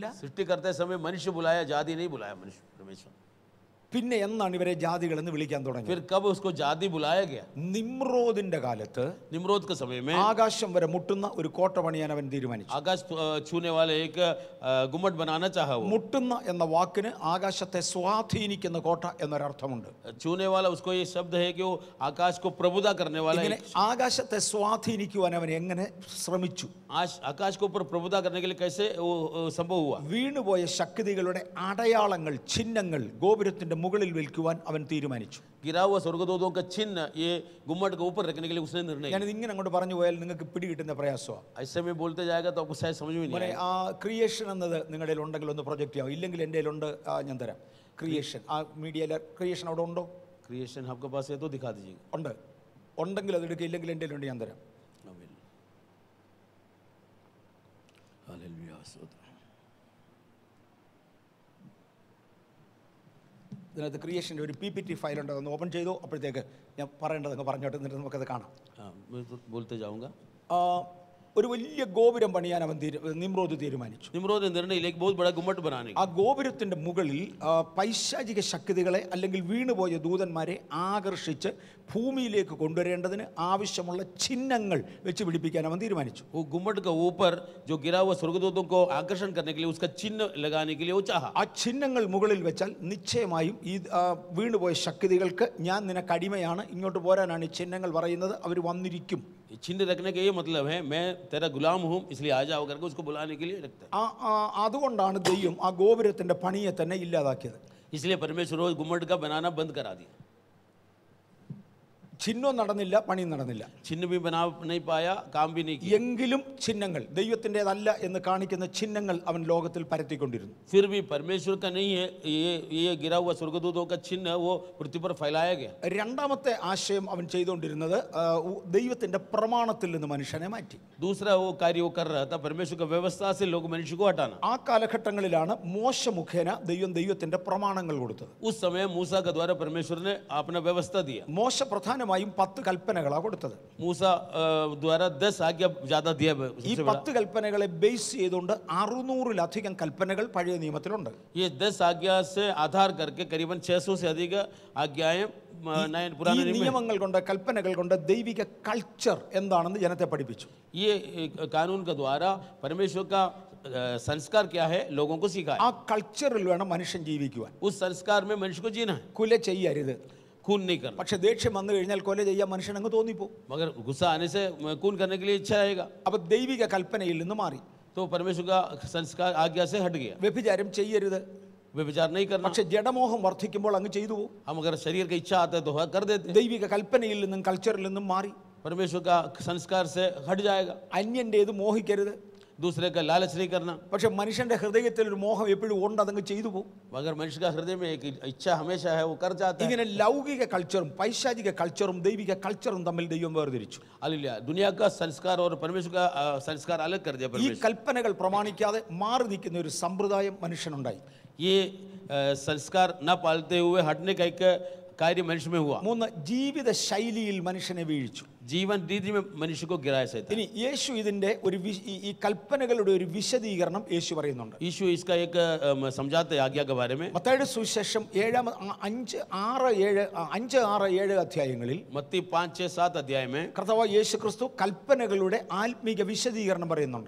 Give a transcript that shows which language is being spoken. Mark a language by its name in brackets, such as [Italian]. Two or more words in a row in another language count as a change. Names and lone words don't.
[Hindi] सृष्टि करते समय मनुष्य बुलाया, जाति नहीं बुलाया मनुष्य परमेश्वर. [Malayalam] പിന്നെ എന്നാണ് ഇവരെ ജാതികളെന്ന് വിളിക്കാൻ തുടങ്ങിയത്? [Hindi] फिर कब उसको जाति बुलाया गया? [Malayalam] നിമ്രോദിന്റെ കാലത്ത് [Hindi] निम्रोद के समय में [Malayalam] ആകാശം വരെ മുട്ടുന്ന ഒരു കോട്ട പണിയാൻ അവൻ തീരുമാനിച്ചു. [Hindi] आकाश छूने वाले एक गुम्मट बनाना चाहा. वो [Malayalam] മുട്ടുന്ന എന്ന വാക്കിന് ആകാശത്തെ സ്വാധീനിക്കുന്ന കോട്ട എന്നൊരർത്ഥമുണ്ട്. [Hindi] छूने वाला उसको ये शब्द है कि वो आकाश को प्रभुता करने वाला. [Malayalam] ഇങ്ങനെ ആകാശത്തെ സ്വാധീനിക്കുവാൻ അവൻ എങ്ങനെ ശ്രമിച്ചു? [Hindi] आकाश को ऊपर प्रभुता करने के लिए कैसे वो संभव हुआ? [Malayalam] വീണുപോയ ശക്തികളുടെ അടയാളങ്ങൾ, ചിഹ്നങ്ങൾ ഗോപുരത്തിന്റെ മുകളിൽ വെക്കുവാൻ അവൻ തീരുമാനിച്ചു. [Hindi] गिरा हुआ स्वर्गदूतों का चिन्ह ये गुम्मट के ऊपर रखने के लिए उसने निर्णय. [Malayalam] ഞാനിത് ഇങ്ങനെ അങ്ങോട്ട് പറഞ്ഞു പോയാൽ നിങ്ങൾക്ക് പിടികിട്ടുന്ന പ്രയാസമാണ്. [Hindi] ऐसे में बोलते जाएगा तो आपको शायद समझ में नहीं आएगा. [Malayalam] ആ ക്രിയേഷൻ എന്നത് നിങ്ങളുടെ ഉണ്ടെങ്കിൽ ഒന്ന് പ്രൊജക്റ്റ് ചെയ്യാം. ഇല്ലെങ്കിൽ എൻ്റെ ഉണ്ട്, ഞാൻ തരാം. ക്രിയേഷൻ ആ മീഡിയയിൽ ക്രിയേഷൻ അവിടെ ഉണ്ടോ? [Hindi] क्रिएशन आपके पास है तो दिखा दीजिए. [Malayalam] ഉണ്ട്. ഉണ്ടെങ്കിൽ അത് എടുക്കുക, ഇല്ലെങ്കിൽ എൻ്റെ ഉണ്ട്, ഞാൻ തരാം. [Hindi] हालेलुया. [Malayalam] ഇതിനകത്ത് ക്രിയേഷൻ്റെ ഒരു PPT ഫയൽ ഉണ്ട്, അതൊന്ന് ഓപ്പൺ ചെയ്തു. അപ്പോഴത്തേക്ക് ഞാൻ പറയേണ്ടത് പറഞ്ഞോട്ട് എന്നിട്ട് നമുക്കത് കാണാം. [Hindi] मैं तो बोलते जाऊंगा. [Malayalam] ഒരു വലിയ ഗോപുരം പണിയാൻ അവൻ നിമ്രോദ് തീരുമാനിച്ചു. [Hindi] निम्रोद ने निर्णय लिया एक बहुत बड़ा गुम्मट बनाने [Malayalam] ആ ഗോപുരത്തിന്റെ മുകളിൽ പൈശാചിക ശക്തികളെ അല്ലെങ്കിൽ വീണുപോയ ദൂതന്മാരെ ആകർഷിച്ച് ഭൂമിയിലേക്ക് കൊണ്ടുവരേണ്ടതിന് ആവശ്യമുള്ള ചിഹ്നങ്ങൾ വെച്ച് പിടിപ്പിക്കാൻ അവൻ തീരുമാനിച്ചു. [Hindi] वो गुम्मट के ऊपर जो गिरा हुआ स्वर्गदूतों को आकर्षण करने के लिए उसका चिन्ह लगाने के लिए वो चाहा. [Malayalam] ആ ചിഹ്നങ്ങൾ മുകളിൽ വെച്ചാൽ നിശ്ചയമായും ഈ വീണുപോയ ശക്തികൾക്ക് ഞാൻ നിനക്ക് അടിമയാണ്, ഇങ്ങോട്ട് പോരാനാണ് ഈ ചിഹ്നങ്ങൾ പറയുന്നത്, അവർ വന്നിരിക്കും. [Hindi] चिन्ह रखने का ये मतलब है मैं तेरा गुलाम हूँ इसलिए आ जाओ करके उसको बुलाने के लिए रखता है. [Malayalam] അതുകൊണ്ടാണ് ദൈവം ആ ഗോപുരത്തിന്റെ പണിയെ തന്നെ ഇല്ലാതാക്കിയത്. [Hindi] इसलिए परमेश्वर रोज गुम्मट का बनाना बंद करा दिया. [Malayalam] ചിഹ്നം നടന്നില്ല, പണി നടന്നില്ല. [Hindi] चिन्ह भी बना नहीं पाया, काम भी नहीं किया. [Malayalam] എങ്കിലും ചിഹ്നങ്ങൾ ദൈവത്തിൻ്റെതല്ല എന്ന് കാണിക്കുന്ന ചിഹ്നങ്ങൾ അവൻ ലോകത്തിൽ പരത്തിക്കൊണ്ടിരുന്നു. [Hindi] फिर भी परमेश्वर का नहीं है ये गिरा हुआ स्वर्गदूतों का चिन्ह वो पृथ्वी पर फैलाया गया. [Malayalam] രണ്ടാമത്തെ ആശയം അവൻ ചെയ്തുകൊണ്ടിരുന്നത് ദൈവത്തിന്റെ പ്രമാണത്തിൽ നിന്ന് മനുഷ്യനെ മാറ്റി. [Hindi] दूसरा वो कार्य वो कर रहा था परमेश्वर का व्यवस्था से लोग मनुष्य को हटाना. [Malayalam] ആ കാലഘട്ടങ്ങളിലാണ് മോശ മുഖേന ദൈവത്തിന്റെ പ്രമാണങ്ങൾ കൊടുത്തത്. [Hindi] उस समय मूसा के द्वारा परमेश्वर ने अपना व्यवस्था दिया. [Malayalam] മോശ പ്രധാനമായും 10 കൽപ്പനകളാണ് കൊടുത്തത്. [Hindi] मूसा द्वारा 10 आज्ञा ज्यादा दिया. [Malayalam] ഈ 10 കൽപ്പനകളെ ബേസ് ചെയ്തുകൊണ്ട് 600-ലധികം കൽപ്പനകൾ പഴയ നിയമത്തിലുണ്ട്. [Hindi] ये 10 आज्ञा से आधार करके करीबन 600 से अधिक आज्ञाएं पुराने नियम. [Malayalam] നിയമങ്ങൾ കൊണ്ട്, കൽപ്പനകൾ കൊണ്ട് ദൈവിക കൾച്ചർ എന്താണെന്ന് ജനത്തെ പഠിപ്പിച്ചു. [Hindi] ये कानून के द्वारा परमेश्वर का संस्कार क्या है लोगों को सिखाया. [Malayalam] ആ കൾച്ചറിൽ വേണം മനുഷ്യൻ ജീവിക്കുവാൻ. [Hindi] उस संस्कार में मनुष्य को जीना है. [Malayalam] കൊല ചെയ്യരുത്, [Hindi] खून नहीं करना. [Malayalam] പക്ഷെ ദേഷ്യം വന്നു കഴിഞ്ഞാൽ കൊല ചെയ്യാൻ മനുഷ്യൻ അങ്ങ് തോന്നിപ്പോകും. [Hindi] मगर गुस्सा आने से खून करने के लिए इच्छा आएगा. [Malayalam] അപ്പൊ ദൈവിക കൽപ്പനയിൽ നിന്ന് മാറി. [Hindi] तो परमेश्वर का संस्कार आज्ञा से हट गया. [Malayalam] വ്യഭിചാരം ചെയ്യരുത്, [Hindi] व्यभिचार नहीं करना. [Malayalam] പക്ഷെ ജഡമോഹം വർദ്ധിക്കുമ്പോൾ അങ്ങ് ചെയ്തു പോകും. [Hindi] हम अगर शरीर की इच्छा आता है तो कर देते. [Malayalam] ദൈവിക കൽപ്പനയിൽ നിന്നും കൾച്ചറിൽ നിന്നും മാറി. [Hindi] परमेश्वर का संस्कार से हट जाएगा. [Malayalam] അന്യൻ്റേത് മോഹിക്കരുത്, [Hindi] दूसरे का लालच नहीं करना. [Malayalam] പക്ഷെ മനുഷ്യന്റെ ഹൃദയത്തിൽ ഒരു മോഹം എപ്പോഴും ഉണ്ട്, അതങ്ങ് ചെയ്തു പോകും. [Hindi] मगर मनुष्य का हृदय में एक इच्छा हमेशा है वो कर जाता है. [Malayalam] ഇങ്ങനെ ലൗകിക കൾച്ചറും പൈശാചിക കൾച്ചറും ദൈവിക കൾച്ചറും തമ്മിൽ ദൈവം വേർതിരിച്ചു. [Hindi] हालेलुया. दुनिया का संस्कार और परमेश्वर का संस्कार अलग कर दिया [Malayalam] ഈ [Hindi] परमेश्वर. [Malayalam] കൽപ്പനകൾ പ്രമാണിക്കാതെ മാറി നിൽക്കുന്ന ഒരു സമ്പ്രദായം മനുഷ്യനുണ്ടായി. [Hindi] ये संस्कार न पालते हुए हटने का एक कार्य मनुष्य में हुआ. [Malayalam] 3, ജീവിത ശൈലിയിൽ മനുഷ്യനെ വീഴിച്ചു. [Hindi] जीवन रीति में मनुष्य को गिराया शैतान। [Malayalam] ഇനി യേശു ഇതിന്റെ ഈ കൽപ്പനകളുടെ ഒരു വിശദീകരണം യേശു പറയുന്നുണ്ട്. [Hindi] यीशु इसका एक समझाते हैं आज्ञा के बारे में। [Malayalam] മത്തായിയുടെ സുവിശേഷം 5-6-7 അധ്യായങ്ങളിൽ [Hindi] मत्ती 5-6-7 अध्याय में [Malayalam] കർത്താവായ യേശു ക്രിസ്തു കൽപ്പനകളുടെ ആത്മീക വിശദീകരണം പറയുന്നുണ്ട്.